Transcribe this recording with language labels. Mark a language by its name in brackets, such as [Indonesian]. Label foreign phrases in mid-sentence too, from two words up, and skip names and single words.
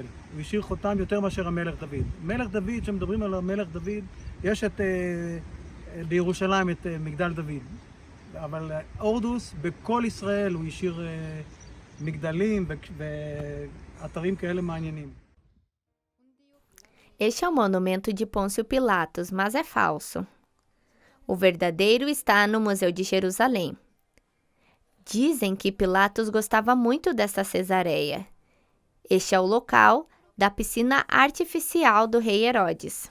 [Hebrew] הוא השאיר חותם יותר מאשר המלך דוד. מלך דוד, כשמדברים על המלך דוד, יש בירושלים את מגדל דוד. אבל הורדוס, בכל ישראל הוא השאיר מגדלים ואתרים כאלה מעניינים. [Portuguese] Este é o monumento de Pôncio Pilatos, mas é falso. O verdadeiro está no Museu de Jerusalém. Dizem que Pilatos gostava muito dessa Cesareia. Este é o local da piscina artificial do rei Herodes.